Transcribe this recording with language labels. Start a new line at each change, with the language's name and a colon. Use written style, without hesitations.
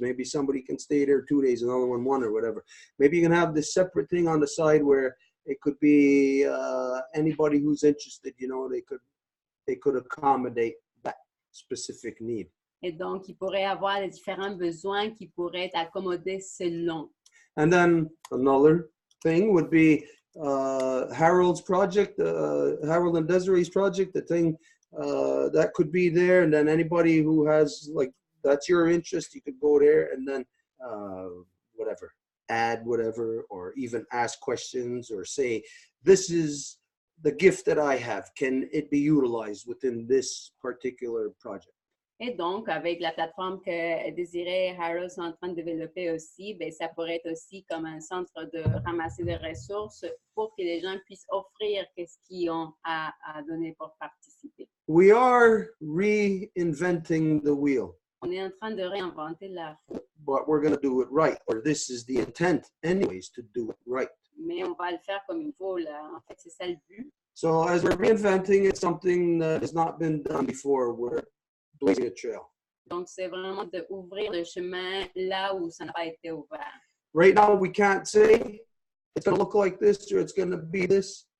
English: Maybe somebody can stay there 2 days, another one or whatever. Maybe you can have this separate thing on the side where it could be anybody who's interested, you know, they could accommodate that specific need.
French: Et donc, il pourrait avoir les différents besoins qui pourraient être accommodés selon.
English: And then another thing would be Harold's project, Harold and Desiree's project, the thing that could be there, and then anybody who has like that's your interest, you could go there and then whatever, add whatever, or even ask questions or say, this is the gift that I have. Can it be utilized within this particular project?
French: Et donc, avec la plateforme que Désiré et Harold sont en train de développer aussi, ben, ça pourrait être aussi comme un centre de ramasser des ressources pour que les gens puissent offrir ce qu'ils ont à donner pour participer.
English: We are reinventing the wheel.
French: On est en train de réinventer la roue.
English: But we're going to do it right, or this is the intent anyways, to do it right.
French: Mais on va le faire comme il faut, là. En fait, c'est ça le but.
English: So as we're reinventing it, something that has not been done before, we're blazing a trail.
French: Donc, c'est vraiment d'ouvrir le chemin là où ça n'a pas été ouvert.
English: Right now, we can't say it's going to look like this or it's going to be this.